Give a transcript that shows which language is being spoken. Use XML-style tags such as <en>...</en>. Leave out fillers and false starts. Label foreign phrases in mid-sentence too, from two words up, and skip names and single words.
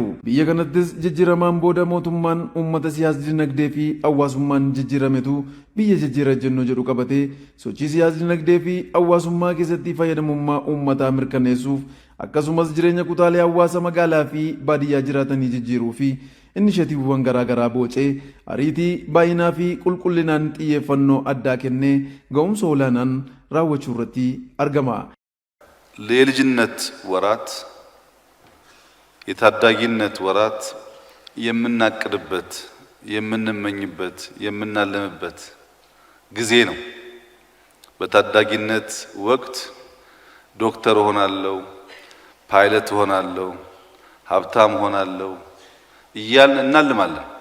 <om>Biyya kanattis jijjiiramaan booda mootummaan uummata siyaasa dinagdee fi hawaasummaan jijjiirametu biyya jijjiira jennoo jedhu qabatee sochii siyaasa dinagdee fi hawaasummaa keessatti fayyadamummaa uummataa mirkaneessuuf akkasumas jireenya kutaalee hawaasa magaalaa fi baadiyyaa jiraatanii jijjiiruu fi inishatiiwwan garaagaraa boocee ariitii baay'inaa fi qulqullinaan xiyyeeffannoo addaa kennee ga'umsa olaanaan raawwachuu irratti argama.</om> <am>ለልጅነት ወራት የታዳጊነት ወራት የምናቅድበት የምንመኝበት የምናለምበት ጊዜ ነው። በታዳጊነት ወቅት ዶክተር ሆናለሁ ፓይለት ሆናለሁ ሀብታም ሆናለሁ እያልን እናልማለን።</am>